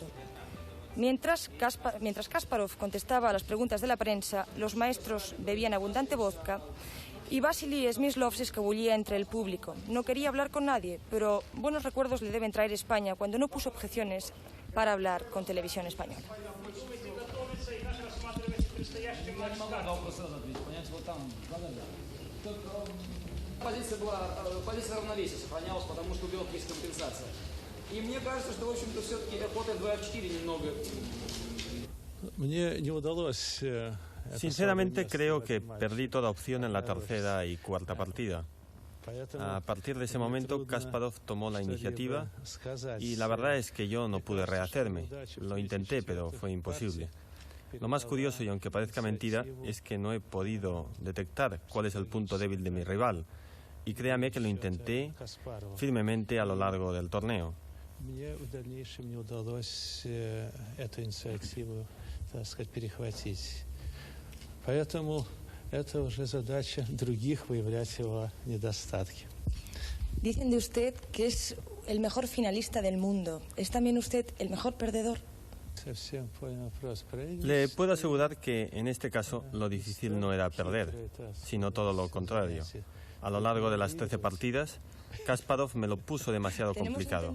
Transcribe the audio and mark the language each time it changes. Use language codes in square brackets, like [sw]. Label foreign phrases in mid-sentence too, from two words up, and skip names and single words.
[es] Mientras Kasparov contestaba a las preguntas de la prensa, los maestros bebían abundante vodka y Vasily Smyslov se escabullía entre el público. No quería hablar con nadie, pero buenos recuerdos le deben traer España cuando no puso objeciones para hablar con Televisión Española. [ru] Позиция равновесия сохранялась, потому что у белых есть компенсация. И мне кажется, что, в общем-то, все-таки охота 2-4 немного... Мне не удалось... [es] Sinceramente creo que perdí toda opción en la tercera y cuarta partida. A partir de ese momento Kasparov tomó la iniciativa y la verdad es que yo no pude rehacerme. Lo intenté, pero fue imposible. Lo más curioso, y aunque parezca mentira, es que no he podido detectar cuál es el punto débil de mi rival. Y créame que lo intenté firmemente a lo largo del torneo. [ru] Мне в дальнейшем не удалось эту инициативу, так сказать, перехватить. Поэтому это уже задача других выявлять его недостатки. [es] Dicen de usted que es el mejor finalista del mundo, ¿es también usted el mejor perdedor? Le puedo asegurar que en este caso lo difícil no era perder, sino todo lo contrario. A lo largo de las 13 partidas, Kasparov me lo puso demasiado complicado.